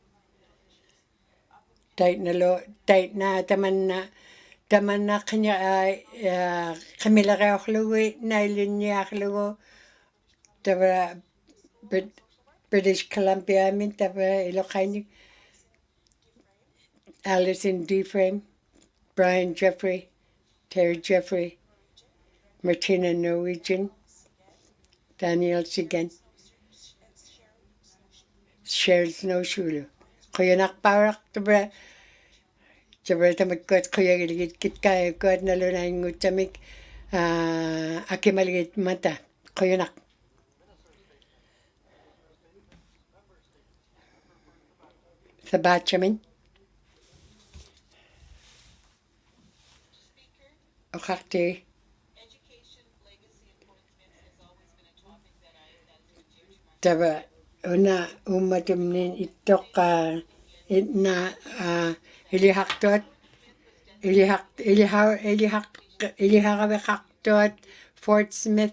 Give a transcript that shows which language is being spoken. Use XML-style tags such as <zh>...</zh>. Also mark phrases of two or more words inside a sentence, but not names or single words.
<ikt>taitna tamanna qimilariorlugu nailinniarlugu tava British Columbia min tava iloqainik Alison Deframe Brian Jeffrey Terry Jeffrey Martina Norwegian Daniel Sigan Cheryl Snowshulu quyanaqpauraq tamatkuat quyagiligit kitkaayakkuat nalunaingutsamik akimaligit mata quyanaq sabachamin oqarti tava una ummatumnin ittoqqa itna ilihaqtuat ilihaqaveqartuat Fort Smith</ikt>